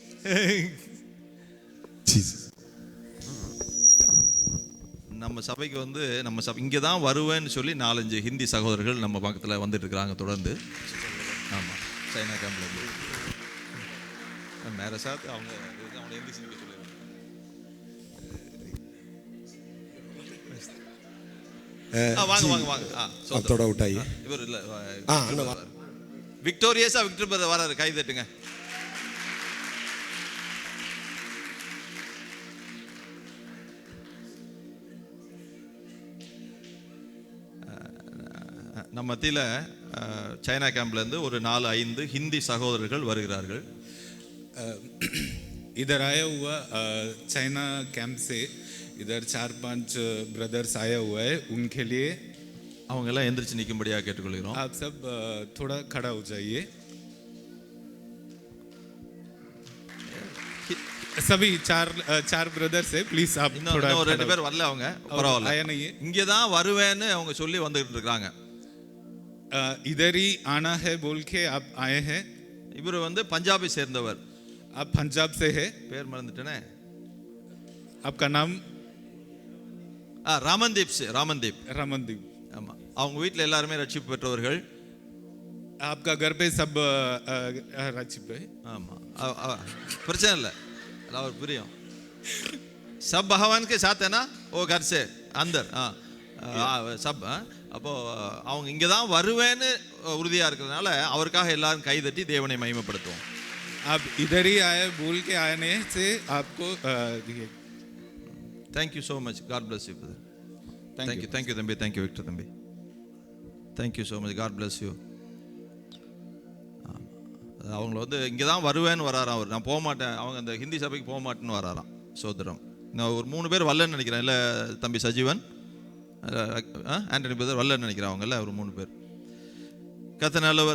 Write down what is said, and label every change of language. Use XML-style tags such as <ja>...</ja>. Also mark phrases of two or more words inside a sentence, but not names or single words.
<ta>நம்ம சபைக்கு நம்ம சபை இங்கே தான் வருவேன்னு சொல்லி 4-5 ஹிந்தி சகோதரர்கள் நம்ம பக்கத்தில் வந்துட்டு இருக்கிறாங்க தொடர்ந்து. ஆமாம், சைனா கேம்பில்</ta> <hi>मेरे साथ</hi> <ta>அவங்க ஹிந்தி சிந்திக்க சொல்லிடுறாங்க. வாங்க வாங்க வாங்க.</ta> <hi>थोड़ा उठाइए.</hi> <ta>இவர் இல்லை</ta> <hi>हाँ</hi> <ta>விக்டோரியஸா விக்டர் பிரதர் வராரு. கை தட்டுங்க. நம்ம மத்தியில் சைனா கேம்ப்லேருந்து ஒரு 4-5 ஹிந்தி சகோதரர்கள் வருகிறார்கள்.</ta> <hi>इधर आया हुआ चाइना कैंप से इधर 4-5 ब्रदर्स आया हुआ है. उनके लिए</hi> <ta>அவங்க எல்லாம் எந்திரிச்சு நிற்கும்படியாக கேட்டுக்கொள்கிறோம்.</ta> <hi>आप सब थोड़ा खड़ा हो जाइए. सभी चार ब्रदर्स है. प्लीज आप थोड़ा.</hi> <ta>இன்னும் 2 பேர் வரல. அவங்க பரவாயில்ல. இங்கே தான் வருவேன்னு அவங்க சொல்லி வந்துட்டு இருக்காங்க.</ta> <hi>इधर ही आना है बोल के आप आए हैं.</hi> <ta>இவர் பஞ்சாபை சேர்ந்தவர்.</ta> <hi>आप पंजाब से है.</hi> <ta>பேர் மறந்துட்டேனே.</ta> <hi>आपका नाम?</hi> <ta>ராமன்தீப். ராமன்தீப்.</ta> <hi>रामनदीप.</hi> <ta>ஆமாம், அவங்க வீட்டில் எல்லாருமே ரட்சிப்பு பெற்றவர்கள்.</ta> <hi>आपका घर पे सब रचिप है.</hi> <ta>ஆமாம், பிரச்சனை இல்லை. அவர் புரியும்.</ta> <hi>सब भगवान के साथ है ना वो घर से अंदर.</hi> <ta>सब அப்போ அவங்க இங்கே தான் வருவேன்னு உறுதியாக இருக்கிறதுனால அவருக்காக எல்லாரும் கைதட்டி தேவனை மகிமைப்படுத்துவோம்.</ta> <hi>आप इधर ही आए बोल के आने से आपको</hi> <en>Thank you so much. God bless you brother. Thank you தம்பி. Thank you விக்டர் தம்பி. Thank you so much. God bless you.</en> <ta>அவங்க இங்கே தான் வருவேன்னு வராராம். அவர் நான் போக மாட்டேன், அவங்க அந்த ஹிந்தி சபைக்கு போக மாட்டேன்னு வராராம். சோதரம் நான் ஒரு 3 பேர் வரலன்னு நினைக்கிறேன். இல்லை தம்பி சஜீவன், ஆண்டனி பிரதர் வரலன்னு நினைக்கிறேன். அவங்கள ஒரு 3 பேர். கர்த்தர் நல்லவர்.</ta>